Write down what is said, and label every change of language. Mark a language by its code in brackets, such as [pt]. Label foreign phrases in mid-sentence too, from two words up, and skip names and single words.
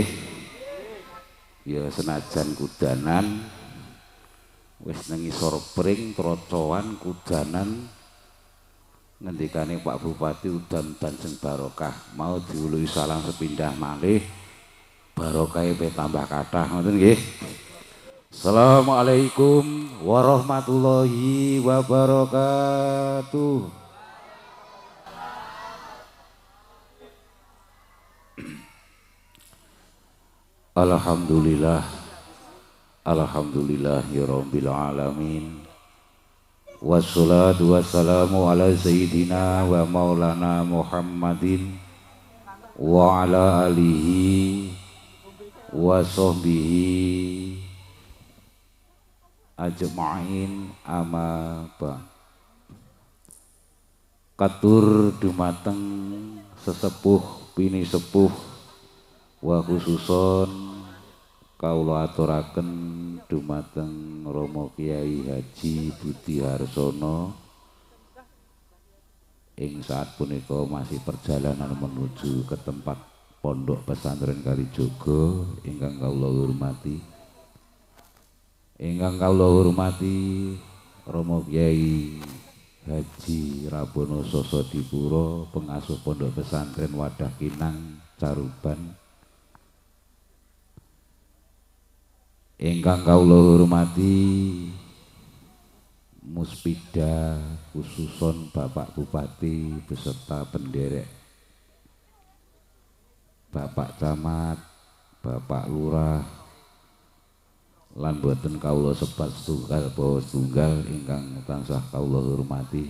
[jv] Ya senajan kudanan wis nang isor pring trocoan kudanan ngendikane Pak Bupati udan sing barokah mau diuluhi salam sepindah malih barokahe tambah kathah ngoten nggih. [ar] السلام عليكم ورحمة الله وبركاته. الحمد لله، الحمد لله رب العالمين. والصلاة والسلام على سيدنا ومولانا محمد وعلى آله وصحبه أجمعين أما بعد. [jv] Katur dumateng sesepuh bini sepuh [ar] وخصوصا [jv] Kawula aturaken dumateng Rama Kyai Haji Budi Harsono ing saat punika [id] masih perjalanan menuju ke tempat [jv] Pondok Pesantren Kalijogo ingkang kawula hormati. Ingkang kawula hormati Rama Kyai Haji Rabono Sosodipuro, pengasuh Pondok Pesantren Wadah Kinang Caruban. Ingkang kawula hormati Muspida khususon Bapak Bupati beserta penderek, Bapak Camat, Bapak Lurah, lan boten kawula sebat setunggal bawa setunggal ingkang tansah kawula hormati.